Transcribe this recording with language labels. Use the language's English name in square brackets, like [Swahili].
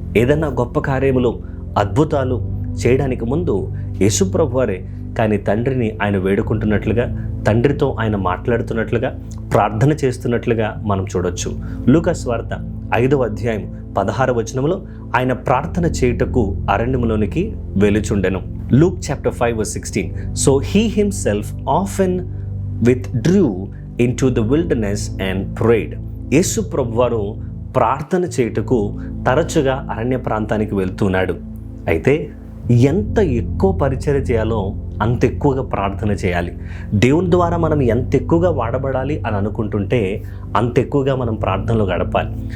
[Telugu] ఏదన్నా గొప్ప కార్యములు, అద్భుతాలు చేయడానికి ముందు యేసు ప్రభు వారే కానీ తండ్రిని ఆయన వేడుకుంటున్నట్లుగా, తండ్రితో ఆయన మాట్లాడుతున్నట్లుగా, ప్రార్థన చేస్తున్నట్లుగా మనం చూడొచ్చు. లూకా సువార్త 5వ అధ్యాయం 16వ వచనంలో ఆయన ప్రార్థన చేయుటకు అరణ్యములోనికి వెలుచుండెను. [English] Luke chapter 5 verse 16. So he himself often withdrew into the wilderness and prayed. [Telugu] యేసు ప్రభువారు ప్రార్థన చేయుటకు తరచుగా అరణ్య ప్రాంతానికి వెళ్తున్నాడు. అయితే ఎంత ఎక్కువ పరిచర్య చేయాలో అంత ఎక్కువగా ప్రార్థన చేయాలి. దేవుని ద్వారా మనం ఎంత ఎక్కువగా వాడబడాలి అని అనుకుంటుంటే అంత ఎక్కువగా మనం ప్రార్థనలో గడపాలి.